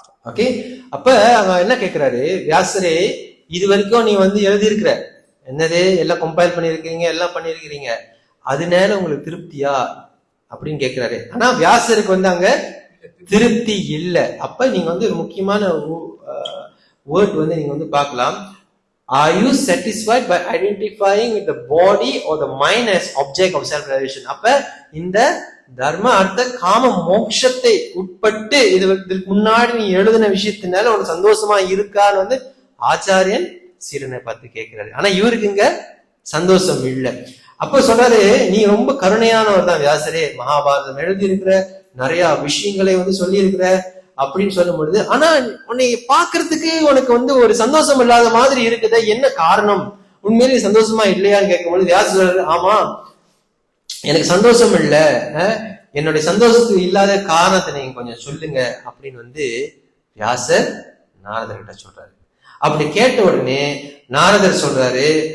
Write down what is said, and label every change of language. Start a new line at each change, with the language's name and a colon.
Tamil: Okay, அப்ப அவன் என்ன கேட்கிறாரு, வியாசரே இது வரைக்கும் நீ வந்து எழுதியிருக்கிற என்னது எல்லாம் கம்பைல் பண்ணிருக்கீங்க, எல்லாம் பண்ணிருக்கிறீங்க, அதனால உங்களுக்கு திருப்தியா அப்படின்னு கேட்கிறாரு. ஆனா வியாசருக்கு வந்து அங்க திருப்தி இல்லை. அப்ப நீங்க வந்து ஒரு முக்கியமான வேர்ட் வந்து நீங்க வந்து பார்க்கலாம்.
English: Are you satisfied by identifying with the body or the mind as object of self-realization?
Tamil: அப்ப இந்த தர்ம அர்த்த காம மோட்சத்தை உட்பட்டு இதுக்கு முன்னாடி நீ எழுதின விஷயத்தினால உனக்கு சந்தோஷமா இருக்கான்னு வந்து ஆச்சாரியன் சீரனை பார்த்து கேட்கிறாரு. ஆனா இவருக்கு இங்க சந்தோஷம் இல்லை. அப்ப சொல்றாரு, நீ ரொம்ப கருணையானவர் தான் வியாசரே, மகாபாரதம் எழுதி இருக்கிற, நிறைய விஷயங்களை வந்து சொல்லி இருக்கிற அப்படின்னு சொல்லும் பொழுது, ஆனா உன்னை பாக்குறதுக்கு உனக்கு வந்து ஒரு சந்தோஷம் இல்லாத மாதிரி இருக்குதா, என்ன காரணம், உண்மையிலேயே சந்தோஷமா இல்லையான்னு கேட்கும் பொழுது வியாசர் சொல்றாரு, ஆமா எனக்கு சந்தோஷம் இல்லை, என்னுடைய சந்தோஷத்துக்கு இல்லாத காரணத்தை நீங்க கொஞ்சம் சொல்லுங்க அப்படின்னு வந்து வியாசர் நாரதர்கிட்ட சொல்றாரு. அப்படி கேட்ட உடனே நாரதர் சொல்றாரு,